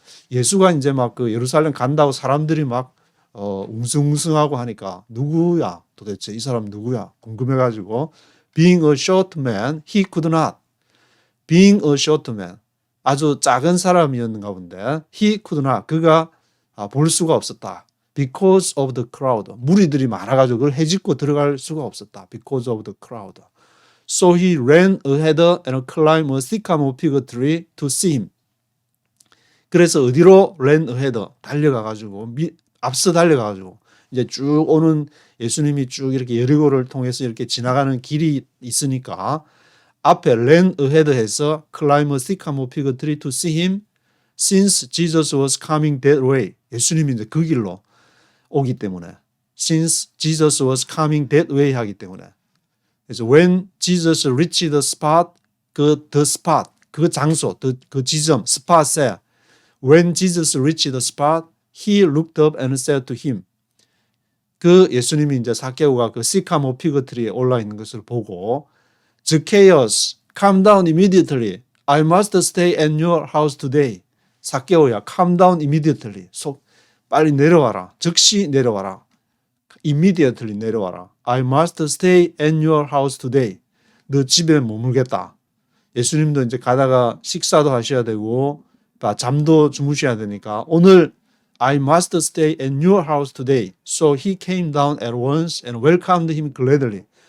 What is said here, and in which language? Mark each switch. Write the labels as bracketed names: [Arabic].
[Korean] 예수가 이제 막 그 예루살렘 간다고 사람들이 막 웅성웅성하고 하니까 누구야 도대체 이 사람 누구야 궁금해가지고 [English] being a short man he could not. being a short man [Korean] 아주 작은 사람이었는가 본데 [English] he could not [Korean] 그가 볼 수가 없었다. [English] because of the crowd. [Korean] 무리들이 많아가지고 그걸 헤집고 들어갈 수가 없었다. [English] because of the crowd. So he ran ahead and climbed a sycamore fig tree to see him. [Korean] 그래서 어디로 [English] ran ahead? [Korean] 달려가가지고 앞서 달려가가지고 이제 쭉 오는 예수님이 쭉 이렇게 여리고를 통해서 이렇게 지나가는 길이 있으니까 앞에 ran ahead 해서 [English] climb a sycamore fig tree to see him since Jesus was coming that way. [Korean] 예수님이 이제 그 길로 오기 때문에 [English] since Jesus was coming that way [Korean] 하기 때문에 그래서 [English] when Jesus reached the spot [Korean] 그 장소 그 지점 [English] spot에 when Jesus reached the spot he looked up and said to him [Korean] 그 예수님이 이제 삭개오가 그 시카모 피그트리에 올라 있는 것을 보고 [English] Zacchaeus come down immediately I must stay at your house today. [Korean] 삭개오야 [English] come down immediately [Korean] 빨리 내려와라. 즉시 내려와라. [English] Immediately [Korean] 내려와라. [English] I must stay at your house today. [Korean] 너 집에 머물겠다. 예수님도 이제 가다가 식사도 하셔야 되고 잠도 주무셔야 되니까 오늘 [English] I must stay at your house today. So he came down at once and welcomed him gladly.